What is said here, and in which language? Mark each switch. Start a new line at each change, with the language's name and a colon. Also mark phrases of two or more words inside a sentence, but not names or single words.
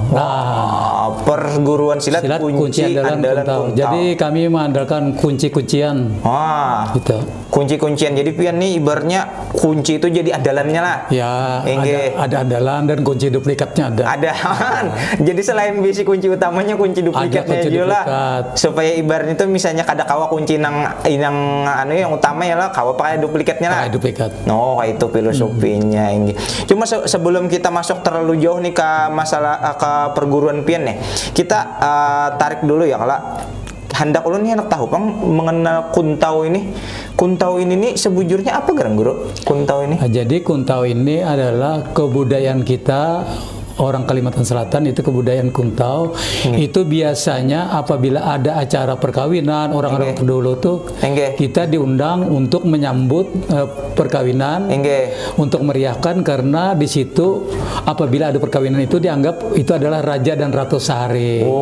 Indonesian: Nah, perguruan silat kunci andalan kuntau. Jadi kami mengandalkan kunci-kuncian. Gitu. Kunci-kuncian.
Banjar: Jadi pian nih ibaratnya kunci itu jadi andalannya lah. Ya, ada andalan dan kunci duplikatnya ada. Ada. Jadi selain bisi kunci utamanya, kunci duplikatnya juga. Supaya ibaratnya itu misalnya kada kawa kunci yang utama ya lah, kawa pakai duplikatnya lah. Pakai duplikat. No, kayak itu filosofinya ini. Cuma sebelum kita masuk terlalu jauh nih ke masalah ke perguruan pian nih, kita tarik dulu ya kalau hendak ulun nih hendak tahu pang mengenal kuntau ini. Kuntau ini nih sebujurnya apa garang Guru? Kuntau ini?
Indonesian: Jadi kuntau ini adalah kebudayaan kita orang Kalimantan Selatan, itu kebudayaan kuntau. Itu biasanya apabila ada acara perkawinan orang-orang dulu tuh kita diundang untuk menyambut perkawinan, untuk meriahkan, karena di situ apabila ada perkawinan itu dianggap itu adalah raja dan ratu sehari.